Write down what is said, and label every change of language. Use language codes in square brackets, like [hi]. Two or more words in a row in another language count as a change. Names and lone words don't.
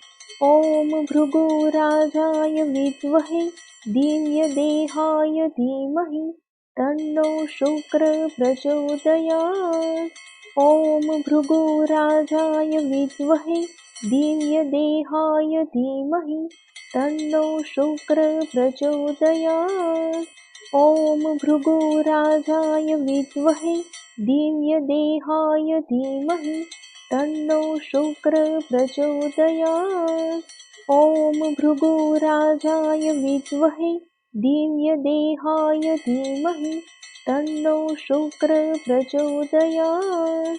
[sa] ओम भृगुराजाय विद्महे दिव्य देहाय धीमहि तन्नो शुक्र प्रचोदयात। ओम भृगुराजाय विद्महे दिव्य देहाय धीमहि तन्नो शुक्र प्रचोदयात्। ॐ भृगुराजाय विद्महे दिव्यदेहाय धीमहि तन्नो शुक्र प्रचोदयात्। ॐ भृगुराजाय विद्महे दिव्यदेहाय धीमहि तन्नो शुक्र प्रचोदयात्।